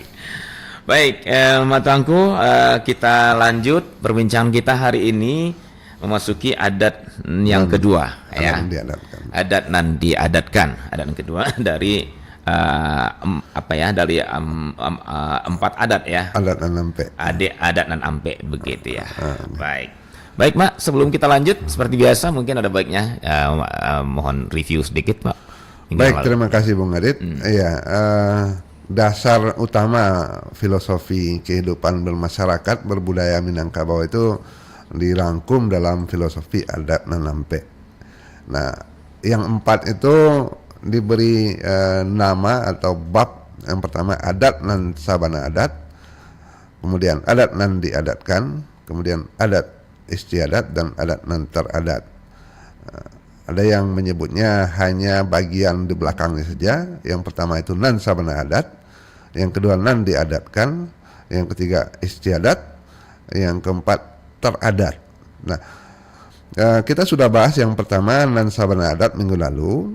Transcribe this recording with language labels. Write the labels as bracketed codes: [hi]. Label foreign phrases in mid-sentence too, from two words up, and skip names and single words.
[id] Baik, Mak Tuanku, kita lanjut perbincangan kita hari ini memasuki adat yang kedua ya. [min] Adat nan diadatkan. [id] Adat yang kedua dari dari 4 adat ya. [min] Adat nan ampe. Adat nan ampe [id] begitu ya. Baik. Baik, Mak, sebelum kita lanjut seperti biasa mungkin ada baiknya mohon review sedikit, Pak. Baik, terima kasih Bung Adit. Iya, dasar utama filosofi kehidupan bermasyarakat berbudaya Minangkabau itu dirangkum dalam filosofi [min] adat nan ampe. [id] Nah, yang 4 itu diberi nama atau bab. Yang pertama [min] adat nan sabana adat, [id] kemudian [min] adat nan diadatkan, [id] kemudian adat istiadat dan [min] adat nan teradat. [id] Ada yang menyebutnya hanya bagian di belakangnya saja. Yang pertama itu [min] nan sabana adat, [id] yang kedua [min] nan diadatkan, [id] yang ketiga istiadat, yang keempat teradat. Nah, kita sudah bahas yang pertama [min] nan sabana adat [id] minggu lalu.